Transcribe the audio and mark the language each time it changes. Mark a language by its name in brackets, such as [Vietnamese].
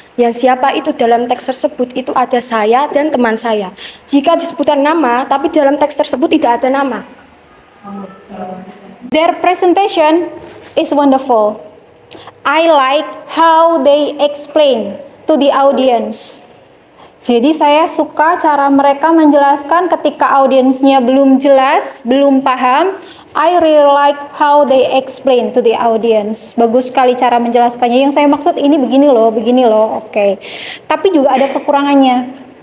[Indonesian] Yang siapa itu dalam teks tersebut itu ada saya dan teman saya. Jika disebutkan nama, tapi dalam teks tersebut tidak ada nama. [English] Their presentation is wonderful. I like how they explain to the audience. [Indonesian] Jadi saya suka cara mereka menjelaskan ketika audiensnya belum jelas, belum paham. [English] I really like how they explain to the audience. [Indonesian] Bagus sekali cara menjelaskannya. Yang saya maksud ini begini loh, oke. Tapi juga ada kekurangannya.